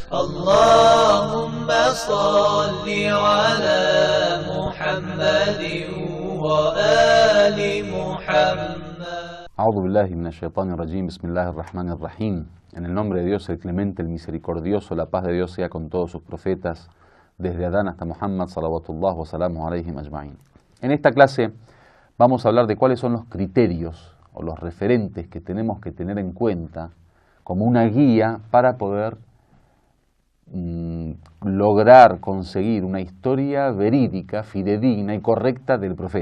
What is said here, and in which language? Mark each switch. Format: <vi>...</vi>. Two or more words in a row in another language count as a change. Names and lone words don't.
<ar>اللهم صل على محمد وآل محمد. أعوذ بالله من الشيطان الرجيم. بسم الله الرحمن الرحيم.</ar> <es>En el nombre de Dios, el clemente, el misericordioso, la paz de Dios sea con todos sus profetas, desde Adán hasta Muhammad,</es> <ar>صلوات الله و سلامه عليهم أجمعين.</ar> <es>En esta clase vamos a hablar de cuáles son los criterios o los referentes que tenemos que tener en cuenta como una guía para poder lograr conseguir una historia verídica, fidedigna y correcta del profeta.</es>